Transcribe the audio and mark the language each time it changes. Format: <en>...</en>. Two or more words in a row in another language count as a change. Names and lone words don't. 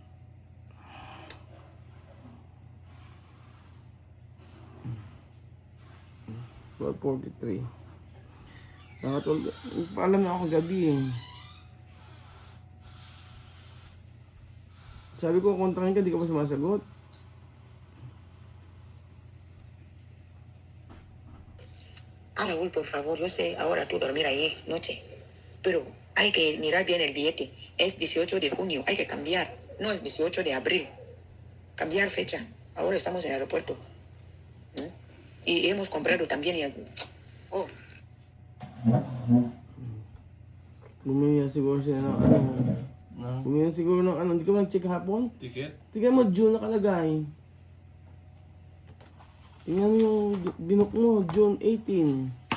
<tl>12:43. Nakatulog. Paalam na ako gabi eh. Sabi ko, kontrahin ka, di ka pa sumasagot.</tl> <es>Raúl, por favor, yo sé ahora tú dormir ahí, noche. Pero hay que mirar bien el billete. Es 18 de junio, hay que cambiar. No es 18 de abril. Cambiar fecha. Ahora estamos en el aeropuerto. ¿Mm? Y hemos comprado también. Oh,</es> <tl>Bumili na siguro siya ng ano. Bumili na siguro ng ano. Hindi ka ba nag-check hapon? Ticket? Tingnan mo, June nakalagay. Tingnan mo yung binook mo, June 18.</tl>